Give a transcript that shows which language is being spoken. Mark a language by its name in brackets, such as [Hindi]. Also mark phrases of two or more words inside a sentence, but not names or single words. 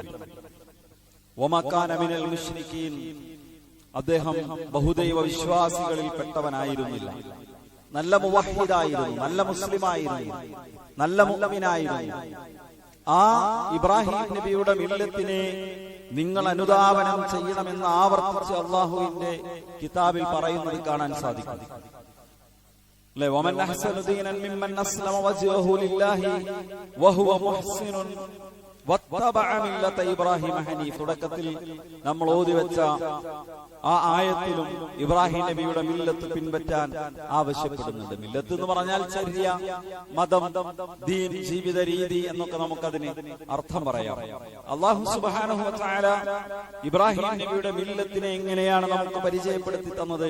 [Arabic] وما كان من المشركين, [Malayalam] അദ്ദേഹം ബഹുദൈവ വിശ്വാസികളിൽ പെട്ടവനായിരുന്നില്ല. നല്ല മുവഹിദായിരുന്നു, നല്ല മുസ്ലിമായിരുന്നു, നല്ല മുഅ്മിനായിരുന്നു. ആ ഇബ്രാഹിം നബിയുടെ മില്ലത്തിനെ നിങ്ങൾ അനുധാവനം ചെയ്യണമെന്ന് ആവർത്തിച്ച് അള്ളാഹുവിന്റെ കിതാബിൽ പറയുന്നത് കാണാൻ സാധിക്കും. [Arabic] ومن أحسن دينا ممن أسلم وجهه لله وهو محسن واتبع ملة إبراهيم حنيف. [Malayalam] തുടക്കത്തിൽ നമ്മൾ ഓതി വെച്ച ആ ആയത്തിലും ഇബ്രാഹിം നബിയുടെ മില്ലത്ത് പിൻപറ്റാൻ ആവശ്യപ്പെടുന്നുണ്ട്. മില്ലത്ത് എന്ന് പറഞ്ഞാൽ ചര്യ, മതം, ദീൻ, ജീവിത രീതി എന്നൊക്കെ നമുക്കതിന് അർത്ഥം പറയാം. [Arabic] الله سبحانه وتعالى [Malayalam] ഇബ്രാഹിം നബിയുടെ മില്ലത്തിനെ എങ്ങനെയാണ് നമുക്ക് പരിചയപ്പെടുത്തി തന്നത്?